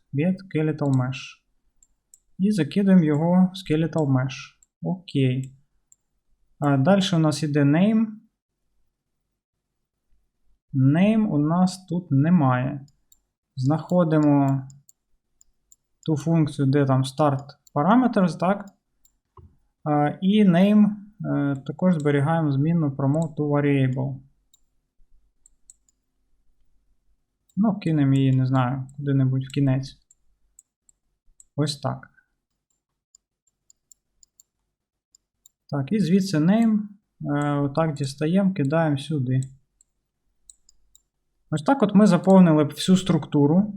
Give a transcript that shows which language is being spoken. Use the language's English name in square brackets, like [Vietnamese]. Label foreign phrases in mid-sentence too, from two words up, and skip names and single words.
[English] Get Skeletal Mesh. [Ukrainian] І закидаємо його в [English] Skeletal Mesh. [Ukrainian] Окей. Далі у нас іде name. Name у нас тут немає. Знаходимо ту функцію, де там [English] start parameters, [Ukrainian] так? І name також зберігаємо змінну [English] promote to variable. [Ukrainian] Ну, кинемо її, не знаю, куди-небудь в кінець. Ось так. Так, і звідси name. Отак дістаємо, кидаємо сюди. Ось так от ми заповнили всю структуру.